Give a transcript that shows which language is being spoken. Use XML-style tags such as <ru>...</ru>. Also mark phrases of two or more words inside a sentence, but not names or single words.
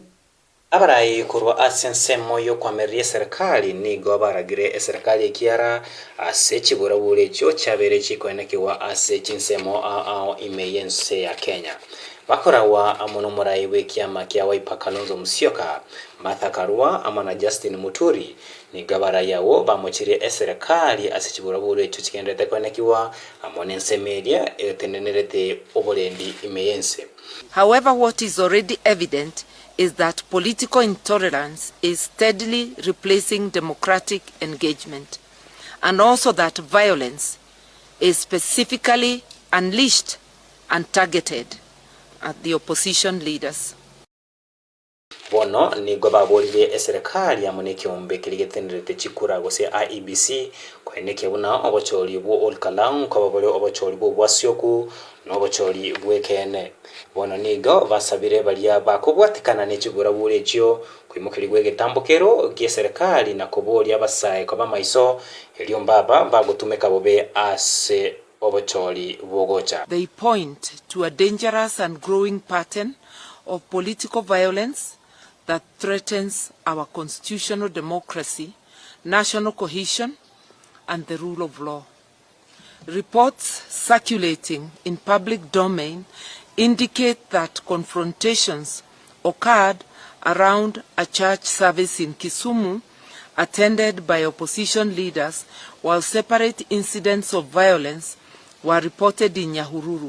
<guz>abarayi kurwa asensemo yo kwameria serikali nigo baragire serikali ekiara ase chibura bure cyo cyabere chikonekiwa ase chinsemo imeyense ya Kenya bakorawa amono morayi wekiama kya Wiper Kalonzo Musyoka Martha Karua amana Justin Muturi ni gabara yawo bamuchire serikali ase chibura bure cyo kigendete konekiwa amonense media etenenerete obolendi imeyense.</guz> <en>However, what is already evident is that political intolerance is steadily replacing democratic engagement, and also that violence is specifically unleashed and targeted at the opposition leaders.</en> <guz>Bono ni gobabolire serikali amune kiombe kiligetenrete chikura gose IEBC kweneke buna obocholi bwo olkalang kobabole obocholi bwo bwasioku n'obocholi bwekene. Bono nigo basabire balia bakobwatikana n'echigura bulekyo kwimukirigwe getambukero gie serikali na kobolia abasaye koba maiso elio mbaba bagutumeka bobe ase obocholi bwogocha.</guz> <en>They point to a dangerous and growing pattern of political violence that threatens our constitutional democracy, national cohesion, and the rule of law. Reports circulating in public domain indicate that confrontations occurred around a church service in Kisumu attended by opposition leaders, while separate incidents of violence were reported in Nyahururu.</en>